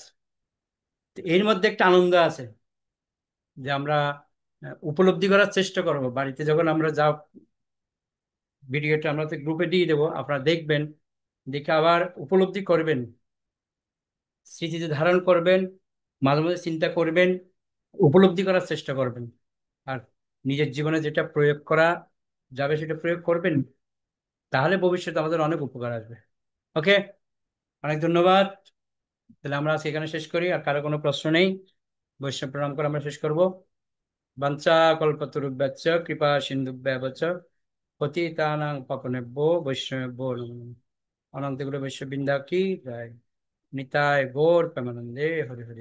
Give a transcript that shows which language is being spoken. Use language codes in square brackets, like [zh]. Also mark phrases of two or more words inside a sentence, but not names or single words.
[bn] তো এর মধ্যে একটা আনন্দ আছে যে আমরা উপলব্ধি করার চেষ্টা করব বাড়িতে যখন আমরা যা ভিডিওটা আমরা তো গ্রুপে দিয়ে দেবো, আপনারা দেখবেন, দেখে আবার উপলব্ধি করবেন, স্মৃতিতে ধারণ করবেন, মাঝে মাঝে চিন্তা করবেন, উপলব্ধি করার চেষ্টা করবেন। আর নিজের জীবনে যেটা প্রয়োগ করা যাবে সেটা প্রয়োগ করবেন, তাহলে ভবিষ্যতে আমাদের অনেক উপকার আসবে। ওকে, অনেক ধন্যবাদ। তাহলে আমরা আজকে এখানে শেষ করি, আর কারো কোনো প্রশ্ন নেই, বৈষ্ণব প্রণাম করে আমরা শেষ করব। [sa] বাঞ্ছা কল্পতরুভ্যশ্চ কৃপা সিন্ধুভ্যেব চ পতিতানাং পাবনেভ্যো বৈষ্ণবেভ্যো নমো নমঃ। [bn] অনন্ত গুরু বৈষ্ণব বৃন্দা কি জয়। নিতাই গৌর প্রেমানন্দে হরি হরি।